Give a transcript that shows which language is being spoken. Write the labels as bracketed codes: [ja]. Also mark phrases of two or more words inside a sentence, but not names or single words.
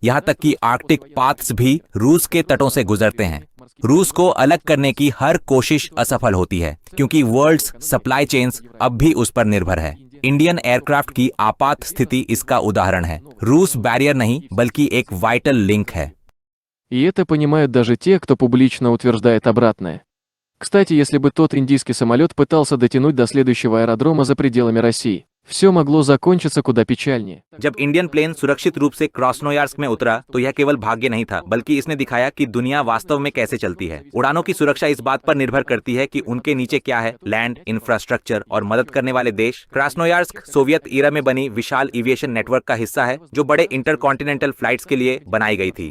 [hi] यहाँ तक कि [en] Arctic paths [hi] भी रूस के तटों से गुजरते हैं। रूस को अलग करने की हर कोशिश असफल होती है, क्योंकि [en] world's supply chains [hi] अब भी उस पर निर्भर है। [en] Indian aircraft [hi] की आपात स्थिति इसका उदाहरण है। रूस बैरियर नहीं बल्कि एक [en] vital link [hi] है। [ru] И это понимают даже те, кто публично утверждает обратное. Кстати, если бы тот индийский самолет пытался дотянуть до следующего аэродрома за пределами России, все могло закончиться куда печальнее. [hi] जब [en] Indian plane [hi] सुरक्षित रूप से क्रास्नोयार्स्क में उतरा तो यह केवल भाग्य नहीं था, बल्कि इसने दिखाया कि दुनिया वास्तव में कैसे चलती है। उड़ानों की सुरक्षा इस बात पर निर्भर करती है कि उनके नीचे क्या है, लैंड, इंफ्रास्ट्रक्चर और मदद करने वाले देश। क्रास्नोयार्स्क [en] Soviet era [hi] में बनी विशाल [en] aviation network [hi] का हिस्सा है, जो बड़े [en] intercontinental flights [hi] के लिए बनाई गई थी।